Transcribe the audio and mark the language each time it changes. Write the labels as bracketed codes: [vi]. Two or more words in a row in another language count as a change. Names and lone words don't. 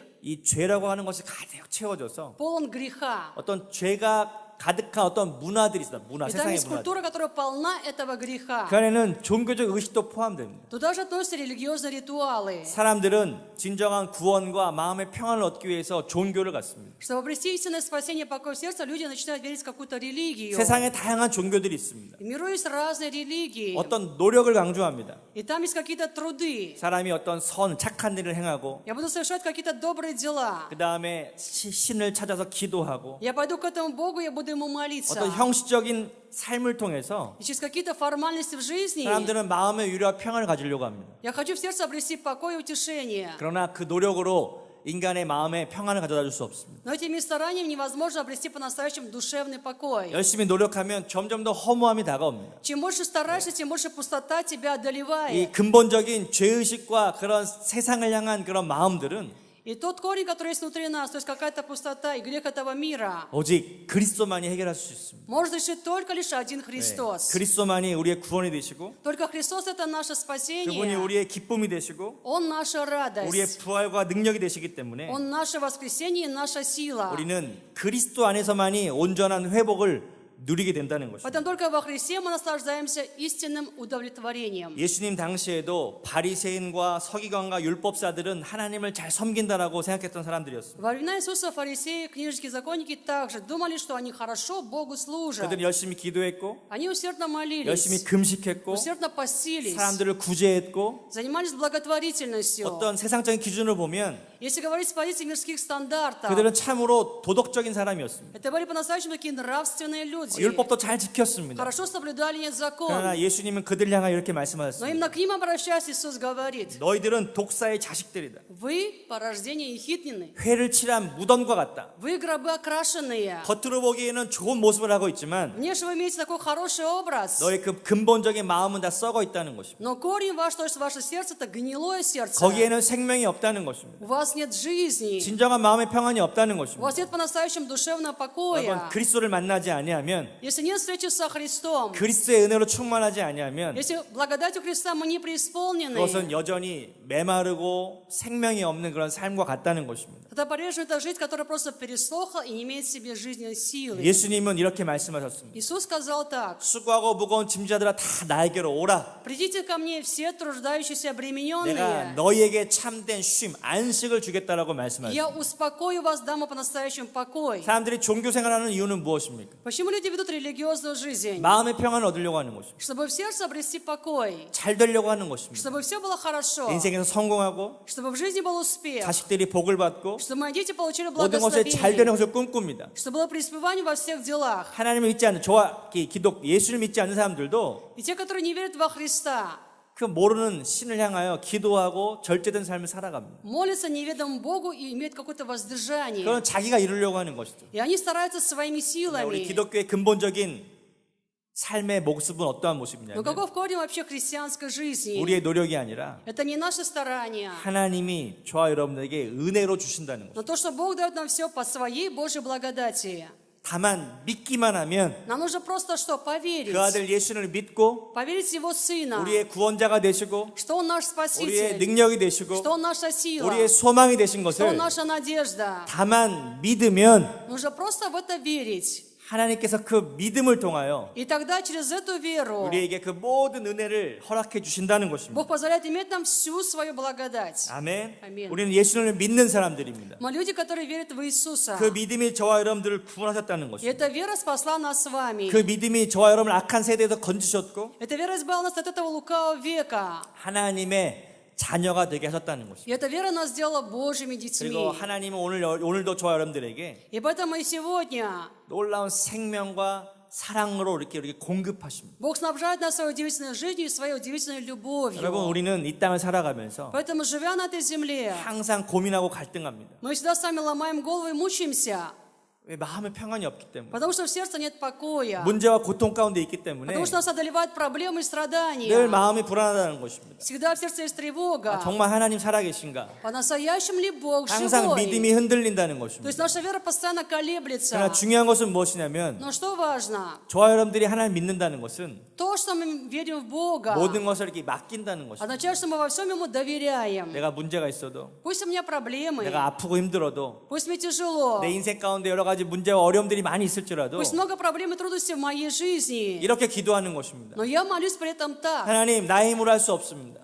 [ko] 이 죄라고 하는 것이 가득 채워져서 [ru] полон греха. [ko] 어떤 죄가 가득한 어떤 문화들이 있습니다. 문화, [ru] И там [ko] 세상의 [ru] есть [ko] 문화들. [ru] культура, которая полна этого греха. [ko] 그 안에는 종교적 의식도 포함됩니다. [ru] Туда же относятся религиозные ритуалы. [ko] 사람들은 진정한 구원과 마음의 평안을 얻기 위해서 종교를 갖습니다. [ru] Чтобы обрести истинное спасение, покой в сердце, люди начинают верить в какую-то религию. [ko] 세상에 다양한 종교들이 있습니다. [ru] В миру есть разные религии. [ko] 어떤 노력을 강조합니다. [ru] И там есть какие-то труды. [ko] 사람이 어떤 착한 일을 행하고 [ru] Я буду совершать какие-то добрые дела. [ko] 그 다음에 신을 찾아서 기도하고 [ru] Я пойду к этому Богу, я буду Ему [ko] 어떤 [ru] молиться. [ko] 형식적인 삶을 통해서 [ru] И через какие-то формальности в жизни [ko] 사람들은 마음의 위로와 평안을 가지려고 합니다. [ru] я хочу в сердце обрести покой и утешение. [ko] 그러나 그 노력으로 인간의 마음에 평안을 가져다 줄 수 없습니다. [ru] Но этими стараниями невозможно обрести по-настоящему душевный покой. [ko] 열심히 노력하면 점점 더 허무함이 다가옵니다. [ru] Чем больше стараешься, тем больше пустота тебя [ko] 이 [ru] одолевает. [ko] 근본적인 죄의식과 그런 세상을 향한 그런 마음들은 [ru] И тот корень, который есть внутри нас, то есть какая-то пустота и грех этого мира, [ko] 오직 그리스도만이 해결할 수 있습니다. [ru] может решить только лишь один [ko] 네. [ru] Христос. [ko] 그리스도만이 우리의 구원이 되시고 [ru] Только Христос – это наше [ko] 그분이 [ru] спасение. [ko] 우리의 기쁨이 되시고 [ru] Он наша [ko] 우리의 [ru] радость. [ko] 부활과 능력이 되시기 때문에 [ru] Он наше воскресение и наша сила. [ko] 우리는 그리스도 안에서만이 온전한 회복을 누리게 된다는 것입니다. [ru] Поэтому только во Христе мы наслаждаемся истинным удовлетворением. [ko] 예수님 당시에도 바리새인과 서기관과 율법사들은 하나님을 잘 섬긴다라고 생각했던 사람들이었습니다. [ru] Во времена Иисуса фарисеи, книжники, законники также думали, что они хорошо Богу служат. [ko] 그들은 열심히 기도했고 [ru] Они усердно [ko] 열심히 [ru] молились, [ko] 금식했고 [ru] усердно постились, [ko] 사람들을 구제했고 [ru] занимались благотворительностью. [ko] 어떤 세상적인 기준을 보면 [ru] Если говорить с позиции мирских стандартов, [ko] 그들은 참으로 도덕적인 사람이었습니다. [ru] это были по-настоящему такие нравственные люди. [ko] 율법도 잘 지켰습니다. [ru] Хорошо соблюдали закон. [ko] 그러나 예수님은 그들 향하여 이렇게 [ru] Но [ko] 말씀하셨습니다. [ru] именно к ним обращаясь, Иисус говорит: [ko] 너희들은 독사의 자식들이다. [ru] вы по рождению ехиднины, [ko] 회를 칠한 무덤과 같다. [ru] вы гробы окрашенные. [ko] 겉으로 보기에는 좋은 모습을 하고 있지만 [ru] Внешне вы имеете такой хороший образ, [ko] 너의 그 근본적인 마음은 다 썩어 있다는 것입니다. [ru] но корень ваш, то есть ваше сердце, это гнилое сердце. [ko] 거기에는 생명이 없다는 것입니다. [ru] У вас нет жизни, [ko] 진정한 마음의 평안이 없다는 [ru] у [ko] 것입니다. [ru] вас нет по-настоящему душевного покоя. [ko] 여러분 그리스도를 만나지 아니하면 아니하면, [ru] Если нет встречи со Христом, [ko] 그리스도의 은혜로 충만하지 아니하면 [ru] если благодатью Христа мы не преисполнены, [ko] 그것은 여전히 메마르고 생명이 없는 그런 삶과 같다는 것입니다. [ru] тогда по-прежнему это жизнь, которая просто пересохла и не имеет в себе жизненной силы. [ko] 예수님은 이렇게 말씀하셨습니다. [ru] Иисус сказал так: [ko] 수고하고 무거운 짐자들아 다 나에게로 오라. [ru] «Придите ко мне все труждающиеся, [ko] 내가 [ru] обремененные, [ko] 너희에게 참된 쉼, 안식을 주겠다라고 말씀하셨습니다. [ru] я успокою вас, дам по-настоящему покой». [ko] 사람들이 종교 생활하는 이유는 무엇입니까? [ru] Почему люди ведут религиозную жизнь? [ko] 마음의 평안을 얻으려고 하는 것입니다. [ru] Чтобы в сердце обрести покой, [ko] 잘 되려고 하는 것입니다. [ru] чтобы все было хорошо, [ko] 인생에서 성공하고 [ru] чтобы в жизни был успех, [ko] 자식들이 복을 받고 [ru] чтобы мои дети получили [ko] 모든 것에 잘 되는 [ru] благословение, [ko] 것을 꿈꿉니다. [ru] чтобы было преуспевание во всех делах. [ko] 하나님을 믿지 않는 예수를 믿지 않는 사람들도 [ru] И те, которые не верят во Христа, [ko] 그 모르는 신을 향하여 기도하고 절제된 삶을 살아갑니다. [ru] молятся неведомому Богу и имеют какое-то воздержание. [ko] 그건 자기가 이루려고 하는 것이죠. [ru] И они стараются своими [ko] 우리 [ru] силами. [ko] 기독교의 근본적인 삶의 모습은 어떠한 [ru] Но [ko] 모습이냐면 [ru] каков корень вообще христианской жизни? [ko] 우리의 노력이 아니라 [ru] Это не наше старание, [ko] 하나님이 저와 여러분에게 은혜로 주신다는 것. [ru] но то, что Бог дает нам все по своей Божьей благодати. [ko] 다만 믿기만 하면 [ru] Нам нужно просто что? Поверить. [ko] 그 아들 예수를 믿고 [ru] Поверить в Его Сына, [ko] 우리의 구원자가 되시고 [ru] что Он наш [ko] 우리의 [ru] Спаситель, [ko] 능력이 되시고 [ru] что Он наша сила, [ko] 우리의 소망이 되신 [ru] что Он [ko] 것을 [ru] наша надежда. [ko] 다만 믿으면 [ru] Нужно просто в это верить. [ko] 하나님께서 그 믿음을 통하여 [ru] И тогда через эту веру [ko] 우리에게 그 모든 은혜를 허락해 주신다는 것입니다. [ru] Бог позволяет иметь нам всю свою благодать. [ko] 아멘. 아멘. 우리는 예수를 믿는 사람들입니다. [ru] Мы люди, которые верят в Иисуса. [ko] 그 믿음이 저와 여러분들을 구원하셨다는 [ru] И [ko] 것입니다. [ru] эта вера спасла нас с вами. [ko] 그 믿음이 저와 여러분을 악한 세대에서 건지셨고 [ru] Эта вера избавила нас от этого лукавого века. [ko] 하나님의 자녀가 되게 하셨다는 것입니다. [ru] И эта вера нас сделала Божьими [ko] 그리고 [ru] детьми. [ko] 하나님은 오늘도 저와 여러분들에게 [ru] И поэтому и сегодня [ko] 놀라운 생명과 사랑으로 이렇게 공급하십니다. [ru] Бог снабжает нас своей удивительной жизнью и своей удивительной любовью. [ko] 여러분, 우리는 이 땅을 살아가면서 [ru] Поэтому, живя на этой земле, [ko] 항상 고민하고 갈등합니다. [ru] мы всегда сами ломаем голову и мучаемся, [ko] 왜 마음에 평안이 없기 때문에, [ru] потому что в сердце нет покоя, [ko] 문제와 고통 가운데 있기 때문에 [ru] потому что нас одолевают проблемы и [ko] 늘 [ru] страдания. [ko] 마음이 불안하다는 것입니다. [ru] Всегда в сердце есть тревога. [ko] 정말 하나님 살아계신가? [ru] По-настоящему ли Бог [ko] 항상 [ru] живой? [ko] 믿음이 흔들린다는 [ru] То есть [ko] 것입니다. [ru] наша вера постоянно колеблется. [ko] 그러나 중요한 것은 무엇이냐면 [ru] Но что важно? [ko] 저와 여러분들이 하나님 믿는다는 것은 [ru] То, что мы верим в Бога, [ko] 모든 것을 이렇게 맡긴다는 것입니다. [ru] означает, что мы во всем Ему доверяем. [ko] 내가 문제가 있어도, [ru] Пусть у меня проблемы, [ko] 내가 아프고 힘들어도, [ru] пусть мне тяжело, [ko] 내 인생 가운데 여러 가지 문제와 어려움들이 많이 있을지라도 [ru] пусть много проблем и трудностей в моей жизни, [ko] 이렇게 기도하는 것입니다. [ru] но я молюсь при этом так. [ko] 하나님, 나의 힘으로 할 수 없습니다.